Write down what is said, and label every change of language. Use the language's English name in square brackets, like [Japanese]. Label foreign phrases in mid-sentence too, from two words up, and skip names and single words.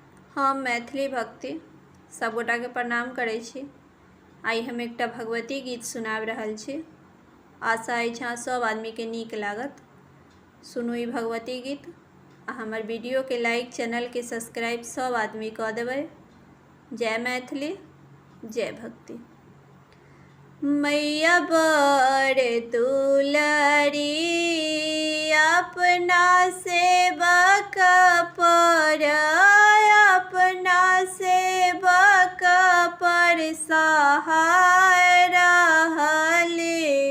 [Maithili] हम मैथिली भक्ति सबगोटा के प्रणाम करै छी। आई हम एकटा भगवती गीत सुनाबि रहल छी। आशा अछि अहाँ सब आदमी के नीक लागत। सुनू ई भगवती गीत आ हमर वीडियो के लाइक, चैनल के सब्सक्राइब सब आदमी कऽ देबै। जय मैथिली, जय भक्ति। मैया बड़ दुलारी अपना सेवक पर, अपना सेवक पर सहाय रहली।